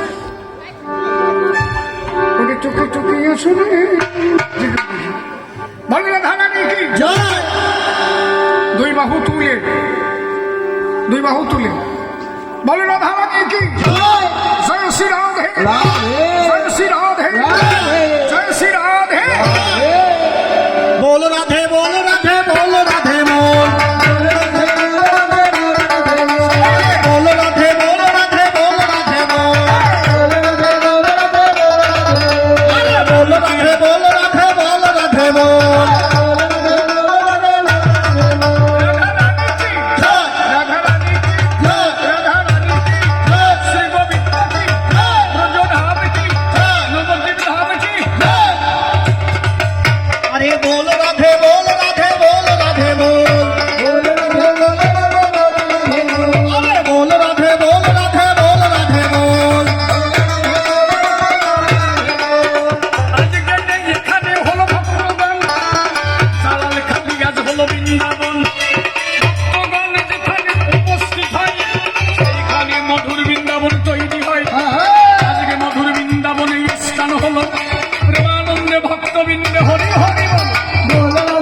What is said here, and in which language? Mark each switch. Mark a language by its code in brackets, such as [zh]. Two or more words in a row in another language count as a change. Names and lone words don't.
[bn] ওকে চোখে চোখে আসো রে, বলো না ধারা নেই কি। দুই বাহু তুলে, দুই বাহু তুলে বলো না ধারা নেই কি। জয় শ্রী রাধে, জয় শ্রী রাধে, জয় শ্রী রাধে। [hi] बोल राधे बोल राधे बोल राधे मोल, बोल राधे बोल राधे बोल राधे मोल, बोल राधे बोल राधे बोल राधे मोल। [bn] রাধা রানী কি, রাধা রানী কি, শ্রী গোবিন্দ কি, ব্রজধাম কি, নবদ্বীপ ধাম কি। [hi] अरे बोल राधे बोल राधे बोल राधे बोल, अरे बोल राधे बोल राधे बोल राधे बोल। [bn] আজকে এখানে হলো ভক্তগণ, সালাল খালি আজ হলো বৃন্দাবন। ভক্তগণ যেখানে উপস্থিত হয়, সেইখানে মধুর বৃন্দাবন তৈরি হয়। আজকে মধুর বৃন্দাবনে স্থান হলো প্রেমানন্দে ভক্তবৃন্দে হরি হরি বল।